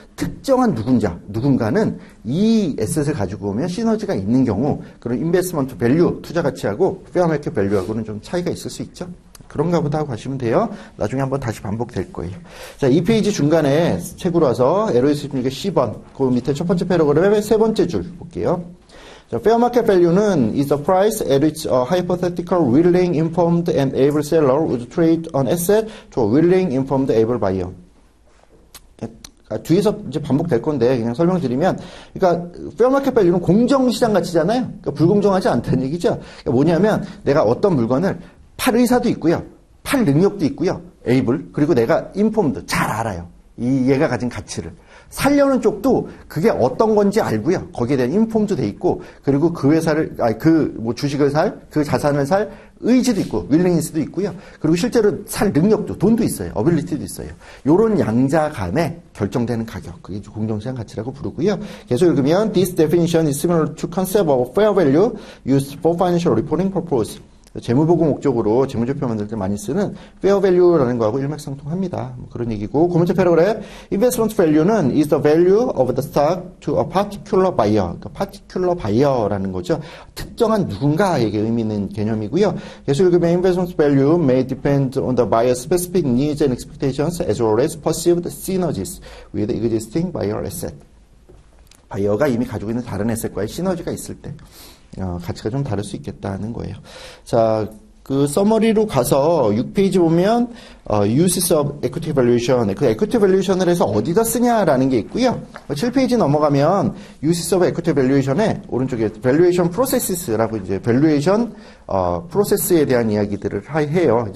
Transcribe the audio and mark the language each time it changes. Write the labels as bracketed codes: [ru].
[ko] 특정한 누군가는 이 에셋을 가지고 오면 시너지가 있는 경우 그런 인베스트먼트 밸류 투자 가치하고 페어 마켓 밸류하고는 좀 차이가 있을 수 있죠. 그런가 보다 하고 가시면 돼요. 나중에 한번 다시 반복될 거예요. 자, 이 페이지 중간에 책으로 와서 LOS 16의 C번, 그 밑에 첫 번째 패러그램의 세 번째 줄 볼게요. [en] 자, fair market value는 is the price at which a hypothetical willing, informed, and able seller would trade an asset to a willing, informed, able buyer. [ko] 뒤에서 이제 반복될 건데 그냥 설명드리면, 그러니까 fair market value는 공정시장 가치잖아요. 그러니까 불공정하지 않다는 얘기죠. 그러니까 뭐냐면 내가 어떤 물건을 팔 의사도 있고요, 팔 능력도 있고요, able, 그리고 내가 informed, 잘 알아요. 얘가 가진 가치를. 살려는 쪽도 그게 어떤 건지 알고요. 거기에 대한 인폼도 돼 있고, 그리고 그 회사를, 주식을 살, 그 자산을 살 의지도 있고, 윌링니스도 있고요. 그리고 실제로 살 능력도, 돈도 있어요. 어빌리티도 있어요. 요런 양자 간에 결정되는 가격. 그게 공정시장 가치라고 부르고요. 계속 읽으면, [en] This definition is similar to concept of fair value used for financial reporting purpose. [ko] 재무보고 목적으로 재무제표 만들 때 많이 쓰는 fair value라는 거하고 일맥상통합니다. 뭐 그런 얘기고, 그 번째 패러그램 [en] investment value는 is the value of the stock to a particular buyer. [ko] 그러니까 particular buyer라는 거죠. 특정한 누군가에게 의미 있는 개념이고요. 계속 읽으면 [en] investment value may depend on the buyer's specific needs and expectations as well as perceived synergies with existing buyer asset. [ko] 바이어가 이미 가지고 있는 다른 에셋과의 시너지가 있을 때 가치가 좀 다를 수 있겠다는 거예요. 자, 그 서머리로 가서 6페이지 보면 uses of equity valuation, 그 equity valuation을 해서 어디다 쓰냐라는 게 있고요. 7페이지 넘어가면 uses of equity valuation에 오른쪽에 valuation processes라고 이제 valuation 프로세스에 대한 이야기들을 해요.